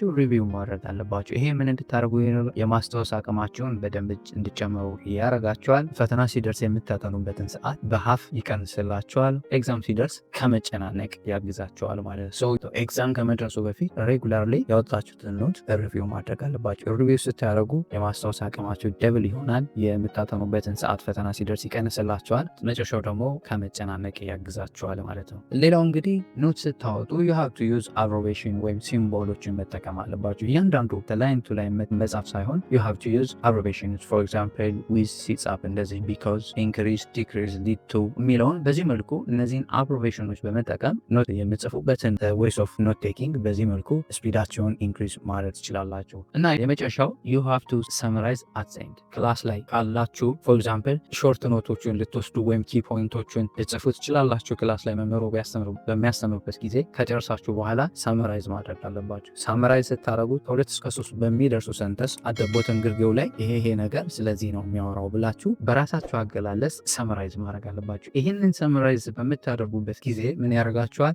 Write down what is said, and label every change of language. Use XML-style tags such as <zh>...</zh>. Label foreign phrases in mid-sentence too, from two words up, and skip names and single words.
<am>ሪቪው ማድረግ አለባችሁ። ይሄ ምን እንድታደርጉ የማስታወስ አቅማችሁን በደንብ እንዲጨምሩ ያደርጋችኋል። ፈተና ሲደርስ የምታጠኑበትን ሰዓት በሀፍ ይቀንስላችኋል። ኤግዛም ሲደርስ ከመጨናነቅ ያግዛችኋል ማለት ነው። ኤግዛም ከመድረሱ በፊት ሬጉላርሊ ያወጣችሁትን ኖት ሪቪው ማድረግ አለባችሁ። ሪቪው ስታደርጉ የማስታወስ አቅማችሁ ደብል ይሆናል። የምታጠኑበትን ሰዓት ፈተና ሲደርስ ይቀንስላችኋል። መጨረሻው ደግሞ ከመጨናነቅ ያግዛችኋል ማለት ነው። ሌላው እንግዲህ ኖት ስታወጡ</am> <en>you have to use abbreviation</en> <am>ወይም ሲምቦሎችን መጠቀም አለባችሁ። እያንዳንዱ</am> <en>line to line</en> <am>መጻፍ ሳይሆን</am> <en>you have to use abbreviations for example with</en> <am>ሲጻፍ እንደዚህ</am> <en>because increase decrease lead to</en> <am>የሚለውን በዚህ መልኩ እነዚህን አብሬቪዬሽኖች በመጠቀም ኖት የምጽፉበትን</am> <en>ways of note taking</en> <am>በዚህ መልኩ ስፒዳቸውን ኢንክሪዝ ማድረግ ትችላላችሁ። እና የመጨረሻው</am> <en>you have to summarize at the end</en> <am>ክላስ ላይ ካላችሁ</am> <en>for example</en> <am>ሾርት ኖቶችን ልትወስዱ ወይም ኪ ፖይንቶችን ልጽፉ ትችላላችሁ። ክላስ ላይ መምህሩ በሚያስተምሩበት ጊዜ ከጨረሳችሁ በኋላ ሰመራይዝ ማድረግ አለባችሁ። ሰመራይዝ ስታደረጉት ከ2 እስከ 3 በሚደርሱ ሰንተስ አደቦትን ግርጌው ላይ ይሄ ነገር ስለዚህ ነው የሚያወራው ብላችሁ በራሳችሁ አገላለጽ ሰመራይዝ ማድረግ አለባችሁ። ይህንን ሰመራይዝ በምታደርጉበት ጊዜ ምን ያደርጋችኋል?</am>